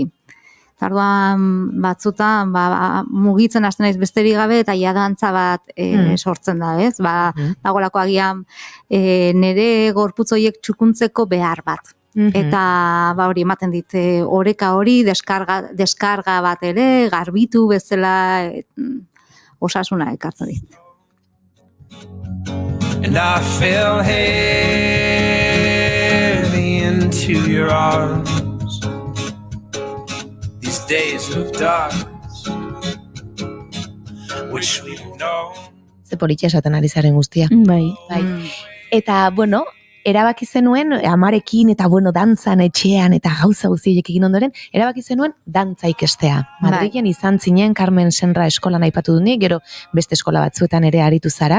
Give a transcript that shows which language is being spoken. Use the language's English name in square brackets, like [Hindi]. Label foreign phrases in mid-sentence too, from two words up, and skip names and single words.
[Basque] Orduan batzutan mugitzen hasten naiz besterik gabe eta dantza bat sortzen da, ez? Dagoelako agian nere gorputz horiek txukuntzeko behar bat. Eta hori ematen dit oreka hori, deskarga bat ere, garbitu bezala osasuna ekartzen dit. [English] And I fell heavy into your arms. These days of darkness, wish we'd known. [Basque] Ze politia esaten ari zaren guztia. Bai. Eta, bueno, erabaki zenuen, amarekin eta, dantzan, etxean, eta gauza guztiek egin ondoren, erabaki zenuen dantza ikestea. Madrilen izan zinen, Carmen Senra eskolan aipatu dunik, gero beste eskola batzuetan ere aritu zara.